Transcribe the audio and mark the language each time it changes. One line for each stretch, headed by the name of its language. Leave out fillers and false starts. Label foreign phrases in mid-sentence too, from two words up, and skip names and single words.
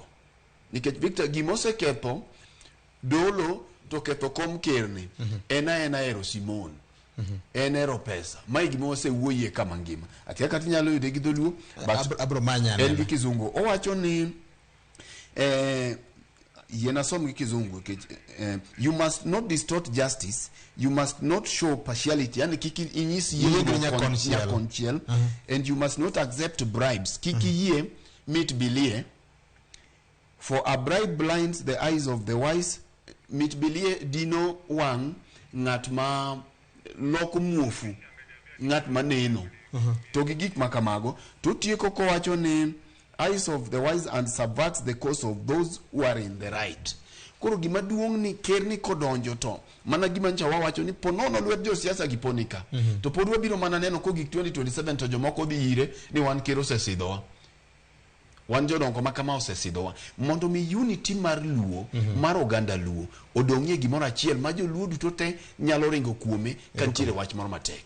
Luo (Kenya and Tanzania): Nikech Victor gimoseketho dolo to ketho kom kerni ena ero Simon. En ero pesa. Mai gima osewuoyie kama ngima. Atiaka tinyalo yude gi dholuo abro manya en gi kizungu. Owacho ni yena som gi kizungu
English: you must not distort justice, you must not show partiality,
Luo (Kenya and Tanzania): yani kiki inyisi yeye konchiel
English: and you must not accept bribes.
Luo (Kenya and Tanzania): Kiki yie mit bilie,
English: for a bribe blinds the eyes of the wise.
Luo (Kenya and Tanzania): Mit bilie dino wang ng'at ma loko muofu, ng'at maneno to gi gik makamago. To tieko kowacho ni
English: eyes of the wise and subverts the cause of those who are in the right.
Luo (Kenya and Tanzania): Koro gima duong' ni ker ni kodonjo to mana gima ncha wawacho ni ponono lwet jo siasa gi ponika to pod wabiro mana neno ko gik 2027 to jomoko dhi ire ni wan ker osesidhowa, wan jodongo makama osesidhowa. Mondo mi unity mar Luo mar oganda Luo odong'ie gimoro achiel ma joluo duto te nyalo ringo kuome ka nitiere wach moro matek.